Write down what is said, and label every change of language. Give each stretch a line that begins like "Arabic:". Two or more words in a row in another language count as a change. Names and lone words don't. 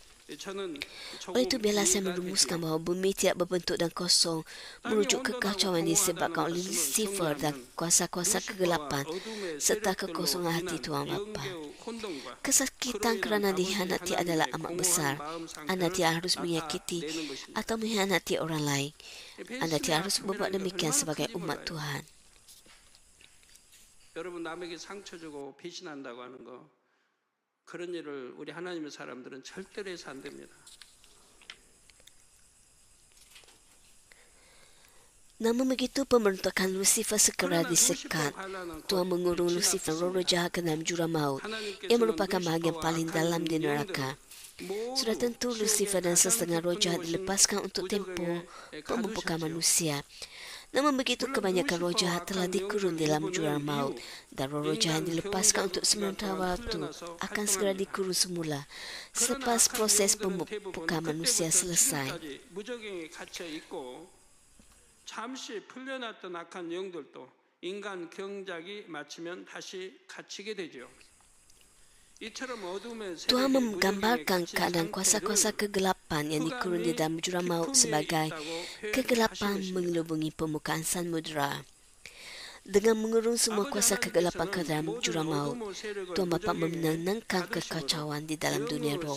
Malay: Oleh itu, biarlah saya merumuskan bahawa bumi tidak berbentuk dan kosong merujuk kekacauan disebabkan oleh Lucifer dan kuasa-kuasa kegelapan serta kekosongan hati Tuhan Bapa. Kesakitan kerana dikhianati adalah amat besar. Anda tidak harus menyakiti atau mengkhianati orang lain. Anda tidak harus berbuat demikian sebagai umat Tuhan.
Korean: 여러분 남에게 상처 주고 배신한다고 하는 거 그런 일을 우리 하나님의 사람들은 절대로 해서 안 됩니다.
Malay: Namun begitu pemberontakan Lucifer segera disekat. Tuhan mengurung Lucifer, roh jahat ke dalam jurang maut, yang merupakan bahagian paling dalam di neraka. Sudah tentu Lucifer dan setengah roh jahat dilepaskan untuk tempoh pemumpukan manusia. Namun begitu kebanyakan roh jahat telah dikurung di dalam jurang maut dan roh jahat dilepaskan untuk sementara waktu akan segera dikurung semula selepas proses pemumpukan manusia selesai.
Korean: 잠시 풀려났던 악한 영들도 인간 경작이 마치면 다시 갇히게 되죠.
Malay: Tuhan menggambarkan keadaan kuasa-kuasa kegelapan yang dikurung di dalam jurang maut sebagai kegelapan mengelubungi permukaan samudera. Dengan mengurung semua kuasa kegelapan ke dalam jurang maut, Tuhan Bapa menenangkan kekacauan di dalam dunia roh.